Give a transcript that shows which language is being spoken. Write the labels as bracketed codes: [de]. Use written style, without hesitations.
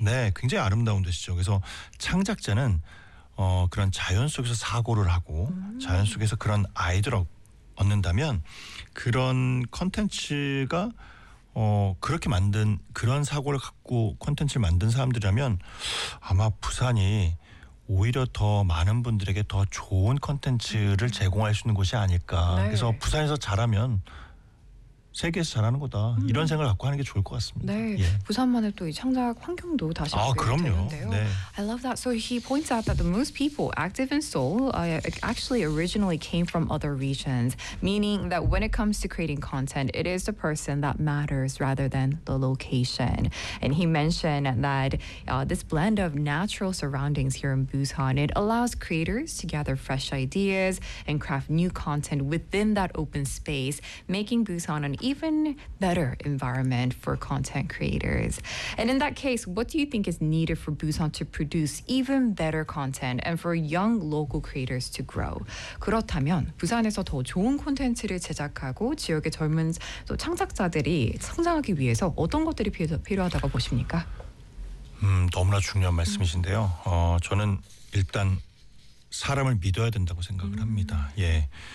[ko] 네 굉장히 아름다운 도시죠. 그래서 창작자는 그런 자연 속에서 사고를 하고 자연 속에서 그런 아이디어를 얻는다면 그런 콘텐츠가 그렇게 만든 그런 사고를 갖고 콘텐츠를 만든 사람들이라면 아마 부산이 오히려 더 많은 분들에게 더 좋은 콘텐츠를 제공할 수 있는 곳이 아닐까. 네. 그래서 부산에서 잘하면 세계에서 잘하는 거다. 이런 생각을 갖고 하는 게 좋을 것 같습니다. 네. 예. 부산만의 또 이 창작 환경도 다시 그럼요. 네. [en] I love that. So he points out that the most people active in Seoul actually originally came from other regions, meaning that when it comes to creating content, it is the person that matters rather than the location. And he mentioned that this blend of natural surroundings here in Busan, it allows creators to gather fresh ideas and craft new content within that open space, making Busan an even better environment for content creators. And in that case, what do you think is needed for Busan to produce even better content and for young local creators to grow? [ko] 그렇다면 부산에서 더 좋은 콘텐츠를 제작하고 지역의 젊은 또 창작자들이 성장하기 위해서 어떤 것들이 필요하다고 보십니까? 너무나 중요한 말씀이신데요. 저는 일단 사람을 믿어야 된다고 생각을 합니다. 예.